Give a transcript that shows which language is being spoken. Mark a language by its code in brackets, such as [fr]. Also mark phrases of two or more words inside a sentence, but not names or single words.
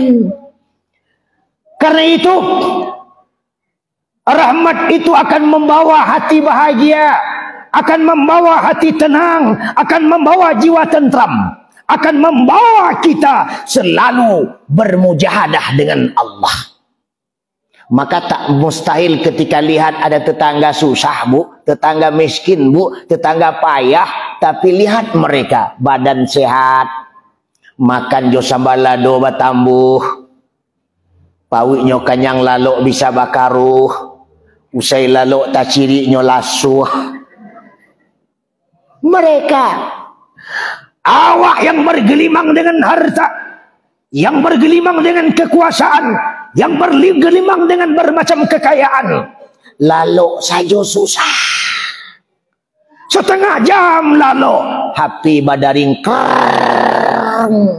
[id] Karena itu rahmat itu akan membawa hati bahagia, akan membawa hati tenang, akan membawa jiwa tentram, akan membawa kita selalu bermujahadah dengan Allah. Maka tak mustahil ketika lihat ada tetangga susah Bu, tetangga miskin Bu, tetangga payah, tapi lihat mereka badan sehat, [min] makan jo sambalado batambuh, pawik nyo kanyang lalok bisa bakaruh, usai lalok tak ciri nyo lasuh. [id] Mereka awak yang bergelimang dengan harta, yang bergelimang dengan kekuasaan, yang bergelimang dengan bermacam kekayaan, lalok saja susah. Setengah jam lalok HP badaring kerang.